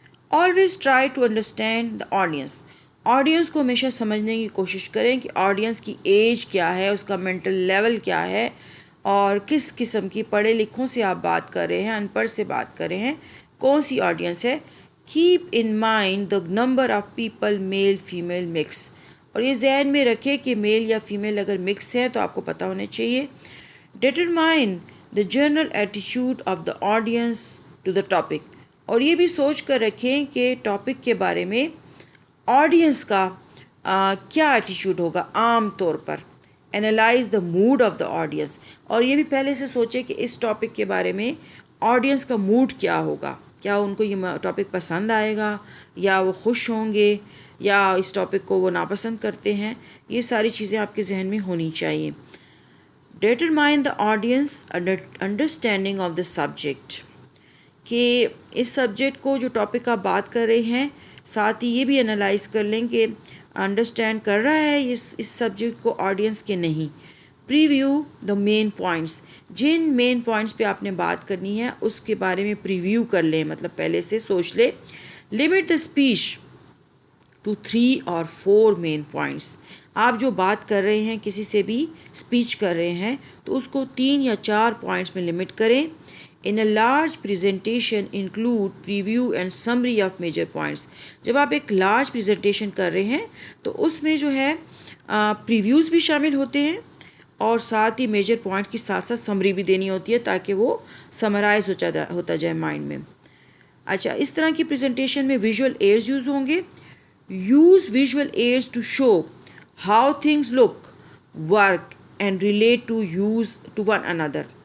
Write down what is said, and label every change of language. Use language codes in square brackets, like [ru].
[en] always try to understand the audience, [ur] audience کو ہمیشہ سمجھنے کی کوشش کریں کہ آڈینس کی ایج کیا ہے, اس کا مینٹل لیول کیا ہے اور کس قسم کی پڑھے لکھوں سے آپ بات کر رہے ہیں, ان پڑھ سے بات کر رہے ہیں, کون سی آڈینس ہے. [en] Keep in mind the number of people male female mix. [ur] اور یہ ذہن میں رکھے کہ میل یا فیمیل اگر مکس ہے تو آپ کو پتہ ہونا چاہیے. [en] Determine the general attitude of the audience to the topic. [ur] اور یہ بھی سوچ کر رکھیں کہ ٹاپک کے بارے میں آڈینس کا کیا ایٹیٹیوڈ ہوگا عام طور پر. [en] Analyze the mood of the audience. [ur] اور یہ بھی پہلے سے سوچے کہ اس ٹاپک کے بارے میں آڈینس کا موڈ کیا ہوگا. کیا ان کو یہ ٹاپک پسند آئے گا یا وہ خوش ہوں گے یا اس ٹاپک کو وہ ناپسند کرتے ہیں. یہ ساری چیزیں آپ کے ذہن میں ہونی چاہیے. [en] Determine the audience understanding of the subject. [ur] کہ اس سبجیکٹ کو جو ٹاپک آپ بات کر رہے ہیں ساتھ ہی یہ بھی انالائز کر لیں کہ انڈرسٹینڈ کر رہا ہے اس سبجیکٹ کو آڈینس کے نہیں. [en] Preview the main points. [ur] جن مین پوائنٹس پہ آپ نے بات کرنی ہے اس کے بارے میں پریویو کر لیں، مطلب پہلے سے سوچ لیں. [en] Limit the speech to 3 or 4 main points. [ur] آپ جو بات کر رہے ہیں کسی سے بھی اسپیچ کر رہے ہیں تو اس کو 3 یا 4 پوائنٹس میں لمٹ کریں. [en] In a large presentation include preview and summary of major points. [ur] جب آپ ایک لارج پریزنٹیشن کر رہے ہیں تو اس میں جو ہے پریویوز بھی شامل ہوتے ہیں اور ساتھ ہی میجر پوائنٹ کی ساتھ ساتھ سمری بھی دینی ہوتی ہے تاکہ وہ سمرائز ہوتا جائے مائنڈ میں. اچھا، اس طرح کی پریزنٹیشن میں ویژول ایڈز یوز ہوں گے. [en] Use visual aids to show how things look work and relate to one اندر.